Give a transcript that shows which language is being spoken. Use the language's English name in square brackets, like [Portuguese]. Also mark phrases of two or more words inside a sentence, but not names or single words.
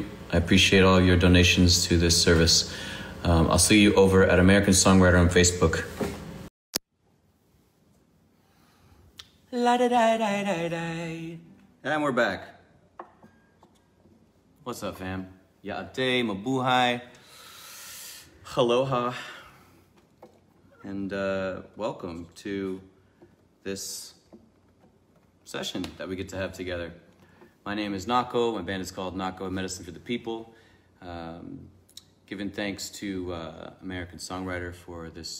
[English] I appreciate all your donations to this service. I'll see you over at American Songwriter on Facebook. And we're back. What's up, fam? Ya'ate, mabuhay, aloha, and welcome to this session that we get to have together. My name is Nahko. My band is called Nahko, Medicine for the People. Giving thanks to American Songwriter for this.